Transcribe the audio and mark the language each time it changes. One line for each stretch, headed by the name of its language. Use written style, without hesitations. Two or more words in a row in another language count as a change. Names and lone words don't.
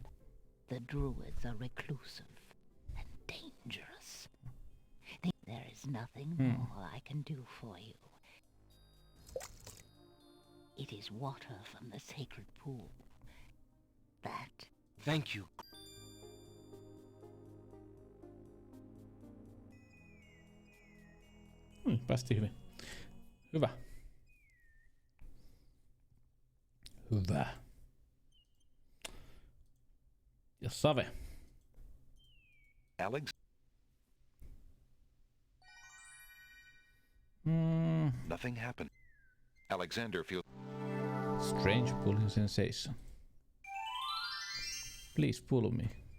English: The druids are reclusive and dangerous. There is nothing more I can do for you. It is water from the sacred pool. That... Thank you.
Finnish: Päästiin hyvin. Hyvä. Hyvä. Ja save.
English: Alex? Nothing happened. Alexander feels... Strange pulling sensation. Please pull me.